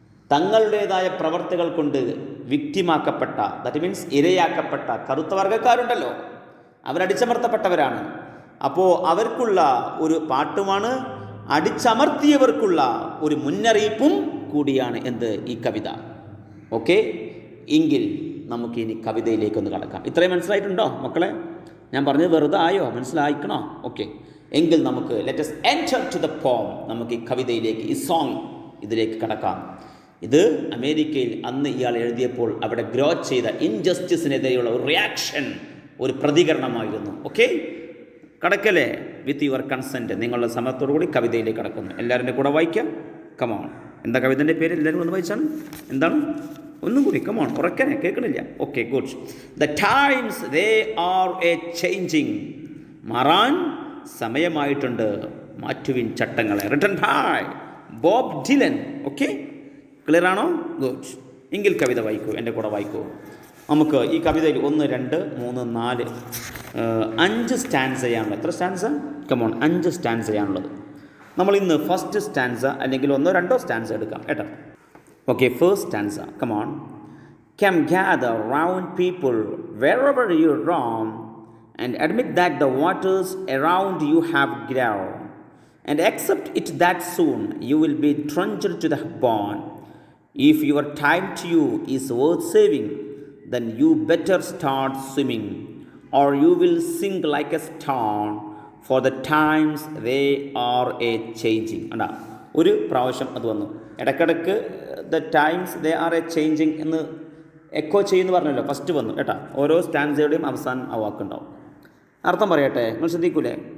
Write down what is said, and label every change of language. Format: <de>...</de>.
<ml>തങ്ങളുടേതായ പ്രവർത്തികൾ കൊണ്ട് വിക്റ്റിമാക്കപ്പെട്ട,</ml> <en>that means</en> <ml>ഇരയാക്കപ്പെട്ട കറുത്ത വർഗ്ഗക്കാരുണ്ടല്ലോ, അവരടിച്ചമർത്തപ്പെട്ടവരാണ്. അപ്പോൾ അവർക്കുള്ള ഒരു പാട്ടുമാണ്, അടിച്ചമർത്തിയവർക്കുള്ള ഒരു മുന്നറിയിപ്പും കൂടിയാണ് എന്ത്? ഈ കവിത. ഓക്കെ, എങ്കിൽ നമുക്ക് ഇനി കവിതയിലേക്കൊന്ന് കടക്കാം. ഇത്രയും മനസ്സിലായിട്ടുണ്ടോ മക്കളെ? ഞാൻ പറഞ്ഞത് വെറുതെ ആയോ? മനസ്സിലായിക്കണോ?</ml> <en>okay,</en> <ml>എങ്കിൽ നമുക്ക്</ml> <en>Let us enter to the poem.</en> <ml>നമുക്ക് ഈ കവിതയിലേക്ക്, ഈ സോങ്, ഇതിലേക്ക് കടക്കാം. ഇത് അമേരിക്കയിൽ അന്ന് ഇയാൾ എഴുതിയപ്പോൾ അവിടെ ഗ്രോ ചെയ്ത ഇൻജസ്റ്റിസിനെതിരെയുള്ള ഒരു റിയാക്ഷൻ, ഒരു പ്രതികരണമായിരുന്നു. ഓക്കെ, കടക്കല്ലേ?</ml> <en>with your consent,</en> <ml>നിങ്ങളുടെ സമ്മതത്തോടു കൂടി കവിതയിലേക്ക് കടക്കുന്നു. എല്ലാവരുടെ കൂടെ വായിക്കാം. കമോൺ. എന്താ കവിതൻ്റെ പേര്? എല്ലാവരും ഒന്ന് വായിച്ചാണ്. എന്താണ്? ഒന്നും കൂടി</ml> <en>come on,</en> <ml>ഉറക്കനെ കേൾക്കണില്ല.</ml> <en>Okay, good. The times they are a changing.</en> <ml>മാറാൻ സമയമായിട്ടുണ്ട്, മാറ്റുവിൻ ചട്ടങ്ങളെ.</ml> <en>Written by Bob Dylan. Okay, clear</en> <ml>ആണോ?</ml> <en>Good.</en> <ml>എങ്കിൽ കവിത വായിക്കൂ, എൻ്റെ കൂടെ വായിക്കൂ. നമുക്ക് ഈ കവിതയിൽ 1, 2, 3, 4, 5 സ്റ്റാൻസ് ചെയ്യാനുള്ളത്. എത്ര സ്റ്റാൻസ്? കമോൺ, 5 സ്റ്റാൻസ് ചെയ്യാനുള്ളത്. നമ്മൾ ഇന്ന് ഫസ്റ്റ് സ്റ്റാൻസ അല്ലെങ്കിൽ 1, 2 സ്റ്റാൻസ് എടുക്കാം കേട്ടോ. Okay, first stanza. Come on.</ml> <en>Come gather round people wherever you roam, and admit that the waters around you have grown, and accept it that soon you will be drenched to the bone. If your time to you is worth saving, then you better start swimming, or you will sink like a stone, for the times they are a changing.</en> <ml>അണ്ടാ, ഒരു പ്രാവശ്യം അത് വന്നു. ഇടയ്ക്കിടയ്ക്ക്</ml> <en>the times they are a changing</en> <ml>എന്ന് echo ചെയ്യുന്നു പറഞ്ഞല്ലോ. First വന്നു കേട്ടോ. ഓരോ സ്റ്റാൻസയുടെയും അവസാനം ആ വാക്കുണ്ടാവും. അർത്ഥം പറയട്ടെ, നിങ്ങൾ ശ്രദ്ധിക്കൂലേ?</ml>